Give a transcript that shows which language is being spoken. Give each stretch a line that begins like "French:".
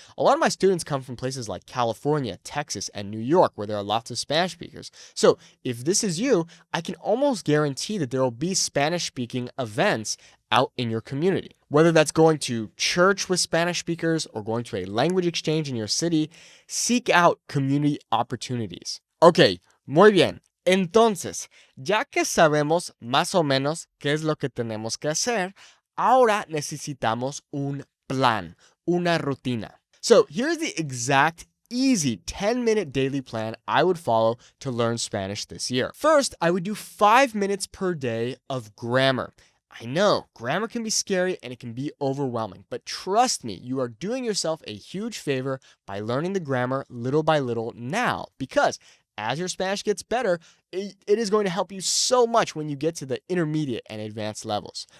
English: A lot of my students come from places like California, Texas, and New York, where there are lots of Spanish speakers. So if this is you, I can almost guarantee that there will be Spanish-speaking events out in your community. Whether that's going to church with Spanish speakers or going to a language exchange in your city, seek out community opportunities.
Spanish: Ok, muy bien. Entonces, ya que sabemos más o menos qué es lo que tenemos que hacer, ahora necesitamos un plan, una rutina.
English: So here's the exact easy 10-minute daily plan I would follow to learn Spanish this year. First, I would do 5 minutes per day of grammar. I know, grammar can be scary and it can be overwhelming, but trust me, you are doing yourself a huge favor by learning the grammar little by little now, because as your Spanish gets better, it is going to help you so much when you get to the intermediate and advanced levels.